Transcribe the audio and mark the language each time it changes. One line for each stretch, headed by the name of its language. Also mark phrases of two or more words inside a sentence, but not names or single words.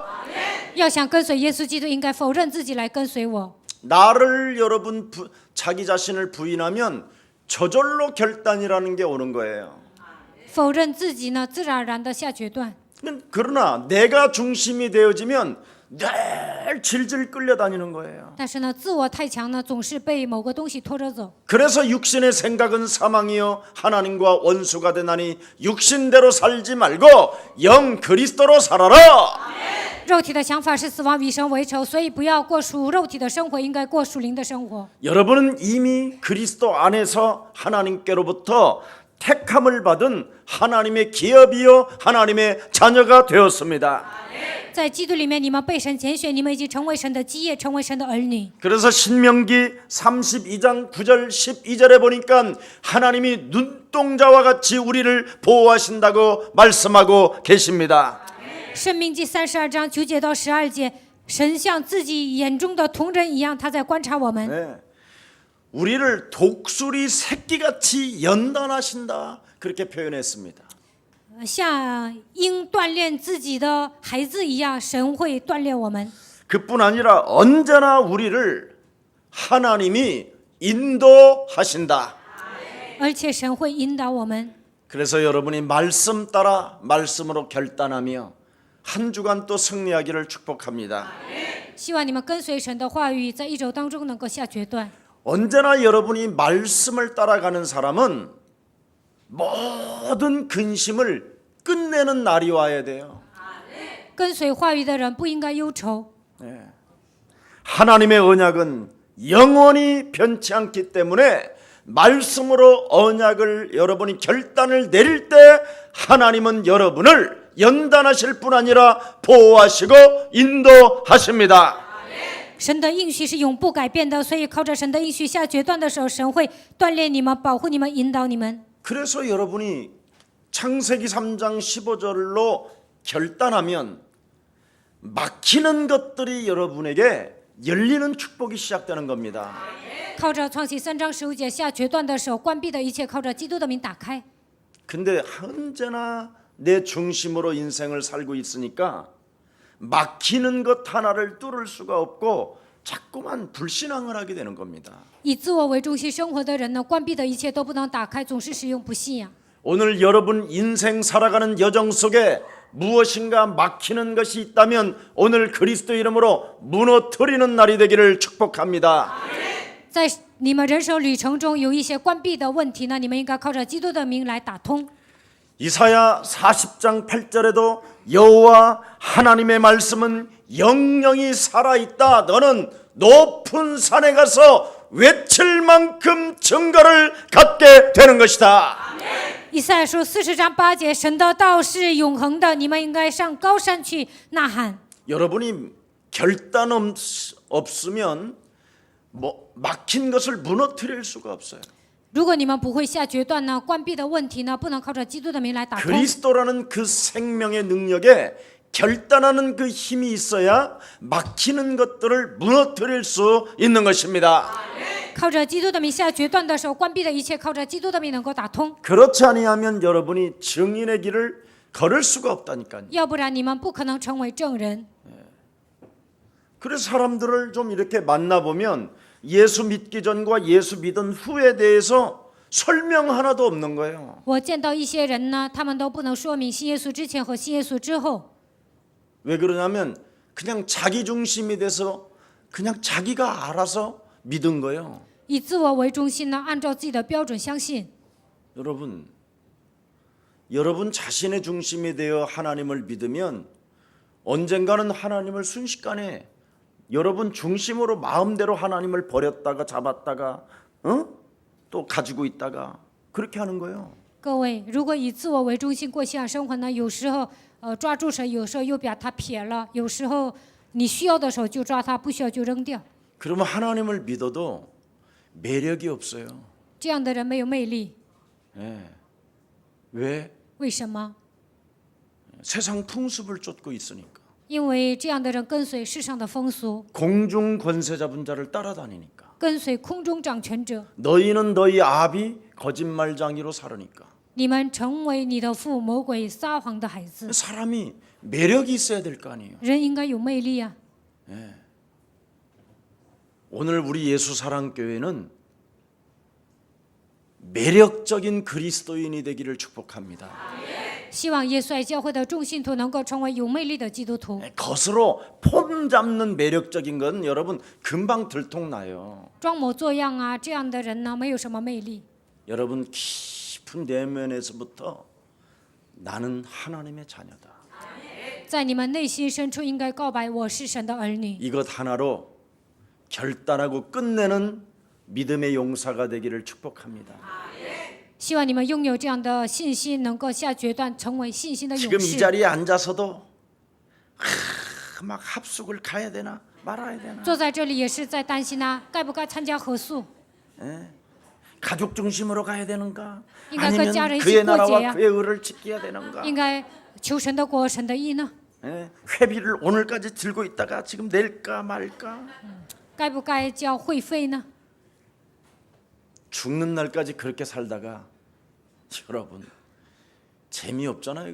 Chinese: 要想跟随耶稣基督，应该否认自己来跟随我。
Korean: 나를 여러분 자기 자신을 부인하면 저절로 결단이라는 게 오는 거예요.
Chinese: 否认自己呢，自然而然的下决断。
Korean: 그러나 내가 중심이 되어지면 늘 질질 끌려다니는 거예요.
Chinese: 但是呢，自我太强呢，总是被某个东西拖着走。
Korean: 그래서 육신의 생각은 사망이요 하나님과 원수가 되나니 육신대로 살지 말고 영 그리스도로 살아라.
Chinese: 肉体的想法是死亡，与神为仇，所以不要过属肉体的生活，应该过属灵的生活。
Korean: 여러분은 이미 그리스도 안에서 하나님께로부터 택함을 받은 하나님의 기업이요 하나님의 자녀가 되었습니다.
Chinese: 在基督里面，你们被神拣选，你们已经成为神的基业，成为神的儿女。
Korean: 그래서 신명기 32장 9절 12절에 보니까 하나님이 눈동자와 같이 우리를 보호하신다고 말씀하고 계십니다.
Chinese: 申命记32章9节到12节，神像自己眼中的同人一样，他在观察我们。
Korean: 네. 우리를 독수리 새끼같이 연단하신다 그렇게 표현했습니다.
Chinese: 像鹰锻炼自己的孩子一样，神会锻炼我们。
Korean: 그뿐 아니라 언제나 우리를 하나님이 인도하신다.
Chinese: 而且神会引导我们。
Korean: 그래서 여러분이 말씀 따라 말씀으로 결단하며 한 주간 또 승리하기를 축복합니다.
Chinese: 希望你们跟随神的话语，在一周当中能够下决断。
Korean: 언제나 여러분이 말씀을 따라가는 사람은 모든 근심을 끝내는 날이 와야 돼요.
Chinese: 跟随话语的人不应该忧愁，
Korean: 하나님의 언약은 영원히 변치 않기 때문에 말씀으로 언약을 여러분이 결단을 내릴 때 하나님은 여러분을 연단하실 뿐 아니라 보호하시고 인도하십니다.
Chinese: 神的应许是永不改变的，所以靠着神的应许下决断的时候，神会锻炼你们、保护你们、引导你们。
Korean: 그래서 여러분이 창세기 3장 15절로 결단하면 막히는 것들이 여러분에게 열리는 축복이 시작되는 겁니다.
Chinese: 靠着创启3章15节下决断的时候，关闭的一切靠着基督的名打开。
Korean: 근데 언제나 내 중심으로 인생을 살고 있으니까 막히는 것 하나를 뚫을 수가 없고 자꾸만 불신앙을 하게 되는 겁니다.
Chinese: 以自我为中心生活的人呢，关闭的一切都不能打开，总是使用不信仰。
Korean: 오늘 여러분 인생 살아가는 여정 속에 무엇인가 막히는 것이 있다면 오늘 그리스도 이름으로 무너뜨리는 날이 되기를 축복합니다.
Chinese: 在你们人生旅程中有一些关闭的问题呢，你们应该靠着基督的名来打通。
Korean: 이사야 40장 8절에도 여호와 하나님의 말씀은 영영이 살아있다. 너는 높은 산에 가서 외칠 만큼 증거를 갖게 되는 것이다.
Chinese: 以赛亚书40章8节，神的道是永恒的，你们应该上高山去呐喊。
Korean: 여러분이 결단 없으면 막힌 것을 무너뜨릴 수가 없어요.
Chinese: 如果你们不会下决断呢，关闭的问题呢，不能靠着基督的名来打通。
Korean: 그리스도라는 그 생명의 능력에 결단하는 그 힘이 있어야 막히는 것들을 무너뜨릴 수 있는 것입니다.
Chinese: 靠着基督的名下决断的时候，关闭的一切靠着基督的名能够打通。
Korean: 그렇지 아니하면 여러분이 증인의 길을 걸을 수가 없다니까요.
Chinese: 要不然你们不可能成为证人。
Korean: 그래서 사람들을 좀 이렇게 만나보면 예수 믿기 전과 예수 믿은 후에 대해서 설명 하나도 없는 거예요.
Chinese: 我见到一些人呢，他们都不能说明信耶稣之前和信耶稣之后。
Korean: 왜 그러냐면 그냥 자기 중심이 돼서 그냥 자기가 알아서 믿은 거예요.
Chinese: 以自我为中心呢，按照自己的标准相信。
Korean: 여러분 자신의 중심이 되어 하나님을 믿으면 언젠가는 하나님을 순식간에 여러분 중심으로 마음대로 하나님을 버렸다가 잡았다가 또 가지고 있다가 그렇게 하는 거예요.
Chinese: 各位，如果以自我为中心过信仰生活呢，有时候抓住神，有时候又把它撇了，有时候你需要的时候就抓它，不需要就扔掉。
Korean: 그러면 하나님을 믿어도 매력이 없어요.
Chinese: 这样的人没有魅力，
Korean: 왜?
Chinese: 为什么？
Korean: 세상 풍습을 쫓고 있으니까.
Chinese: 因为这样的人跟随世上的风俗，
Korean: 공중 권세 잡은 자를 따라다니니까.
Chinese: 跟随空中掌权者。
Korean: 너희는 너희 아비 거짓말쟁이로 살으니까.
Chinese: 你们成为你的父魔鬼撒谎的孩子。
Korean: 사람이 매력이 있어야 될 거 아니에요.
Chinese: 人应该有魅力啊！
Korean: 오늘 우리 예수사랑교회는 매력적인 그리스도인이 되기를 축복합니다.
Chinese: 希望耶稣爱教会的众信徒能够成为有魅力的基督徒。
Korean: 겉으로 폼 잡는 매력적인 건 여러분 금방 들통나요.
Chinese: 装模作样啊，这样的人呢，没有什么魅力。
Korean: 여러분 깊은 내면에서부터 나는 하나님의 자녀다.
Chinese: 在你们内心深处，应该告白我是神的儿女。
Korean: 이것 하나로 결단하고 끝내는 믿음의 용사가 되기를 축복합니다.
Chinese: 希望你们拥有这样的信心，能够下决断，成为信心的
Korean: 지금
Chinese: 勇
Korean: 이
Chinese: 士。
Korean: 자리에 앉아서도 막 합숙을 가야 되나 말아야 되나.
Chinese: 坐在这里也是在担心啊，该不该参加合宿？
Korean: 가족 중심으로 가야 되는가? 인간 아니면 그 자를 그의 씻고 나라와 제야. 그의 의를 지켜야 되는가?
Chinese: 应该求神的国、神的义呢？
Korean: 회비를 오늘까지 들고 있다가 지금 낼까 말까?
Chinese: 该不该交会费呢？
Korean: 죽는 날까지 그렇게 살다가 여러분 재미없잖아요.